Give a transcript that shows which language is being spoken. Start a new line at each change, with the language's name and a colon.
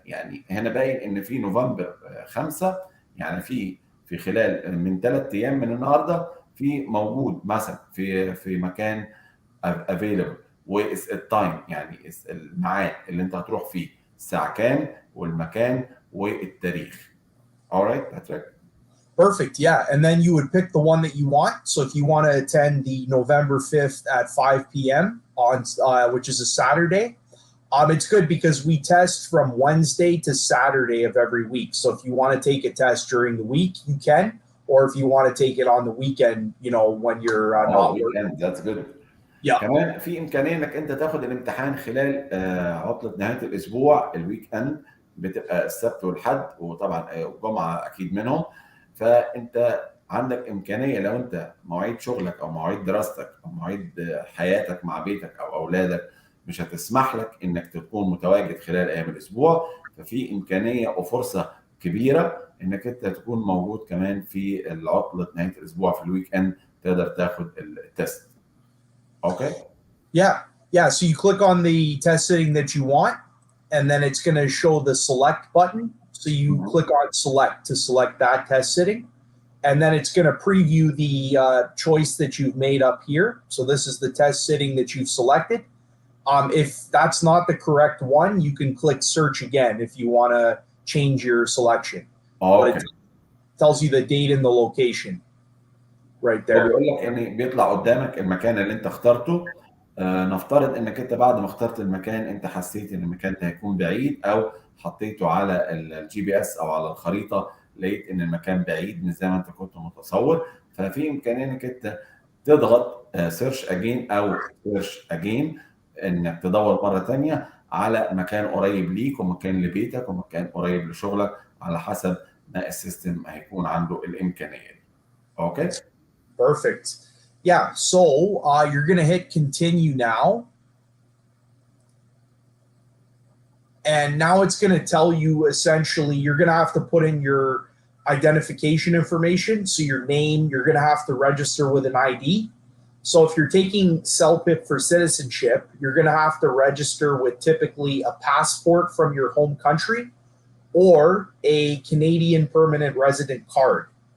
Arabic: يعني هنا باين ان في نوفمبر 5، يعني في خلال من 3 ايام من النهارده في موجود مثلا في مكان افيلبل، والتايم يعني الميعاد اللي انت هتروح فيه الساعه كام والمكان والتاريخ.
English: Alright, Patrick. Perfect. Yeah. And then you would pick the one that you want. So if you want to attend the November 5th at 5 p.m. on which is a Saturday, it's good because we test from Wednesday to Saturday of every week. So if you want to take a test during the week, you can, or if you want to take it on the weekend, when you're not working. That's good. Yeah.
Arabic: كمان في امكانيه انك انت تاخد الامتحان خلال عطله نهايه الاسبوع، الويك اند، بتبقى السبت والحد، وطبعا الجمعه اكيد منهم. فانت عندك امكانيه لو انت مواعيد شغلك او مواعيد دراستك او مواعيد حياتك مع بيتك او اولادك مش هتسمح لك انك تكون متواجد خلال ايام الاسبوع، ففي امكانيه وفرصه كبيره انك انت تكون موجود كمان في العطله نهايه الاسبوع في الويك اند تقدر تاخد التست. اوكي.
English: Yeah. So you click on the test setting that you want, and then it's going to show the select button. So you click on select to select that test setting, and then it's going to preview the choice that you've made up here. So this is the test setting that you've selected. If that's not the correct one, you can click search again if you want to change your selection. But
Arabic: اوكي.
English: it tells you the date and the location right
Arabic: هو
English: there.
Arabic: بيقول لك ان بيطلع قدامك المكان اللي انت اخترته. نفترض انك انت بعد ما اخترت المكان انت حسيت ان المكان ده هيكون بعيد، او حطيته على الجي بي اس او على الخريطه لقيت ان المكان بعيد مش زي ما انت كنت متصور، ففي امكانيه انك انت تضغط سيرش اجين او سيرش اجين، انك تدور مره ثانيه على مكان قريب ليك ومكان لبيتك ومكان قريب لشغلك على حسب ما السيستم هيكون عنده الامكانيه دي. اوكي.
English: Perfect. Yeah. So you're going to hit continue now. And now it's going to tell you essentially you're going to have to put in your identification information. So your name, you're going to have to register with an ID. So if you're taking CELPIP for citizenship, you're going to have to register with typically a passport from your home country or a Canadian permanent resident card.